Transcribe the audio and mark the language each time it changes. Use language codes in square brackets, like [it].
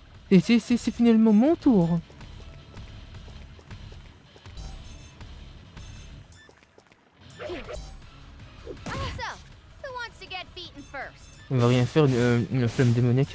[fr] Et c'est finalement mon tour. [en] So, who wants to get beaten first? [fr] On va rien faire, une flamme démoniaque.